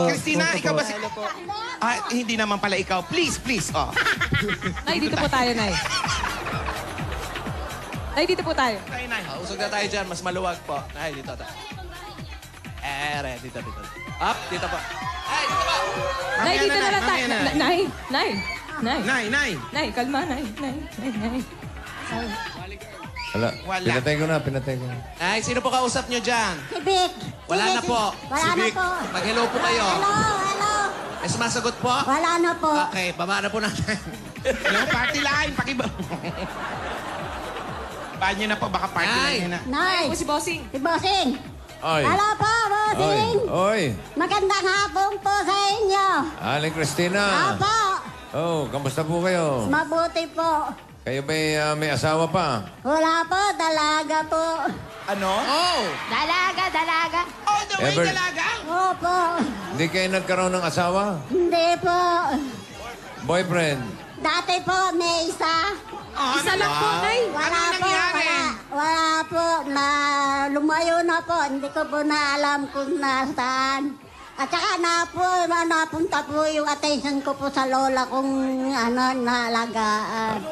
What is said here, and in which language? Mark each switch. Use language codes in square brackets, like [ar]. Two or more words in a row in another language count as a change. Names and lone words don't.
[tl] Christina, ikaw ba si... hindi naman pala ikaw. Please, oh. Nay, dito po tayo, Nay. Nay, dito po tayo. Usog na tayo dyan. Mas maluwag po. Ay, dito. Dito. Up, dito po. Ay, dito ba? Nay, dito na lang tayo. mamaya na. Nay, nay, nay. Nay. Nay, kalma, nay, nay, nay, nay. Wala. Wala. Pinatay ko na. Ay, sino po kausap nyo dyan? Si Vic. Wala na po. Wala na po. Mag-hello po kayo. Hello. May sumasagot po? Wala na po. Okay, baba na po natin. [en] Hello, party line. [tl] Banyo na po, baka party Nay. line na. Nay. Ako si Bossing. Si Bossing. Oy. Hello po, Bossing. Oy. Magandang hapon po sa inyo. Aling Christina. Apo. Oh, kamusta po kayo? Mabuti po. Kayo ba may asawa pa? Wala po, dalaga po. Ano? Oh! Dalaga. [en] All the way, Ever- [tl] dalaga. Opo. Hindi kayo nagkaroon ng asawa? Hindi po. Boyfriend? Dati po, may isa. Isa lang po, nay. Wala Ano po, nangyari? wala po. Lumayo na po. Hindi ko po na alam kung nasaan. At saka napunta po yung attention ko po sa lola kong naalagaan.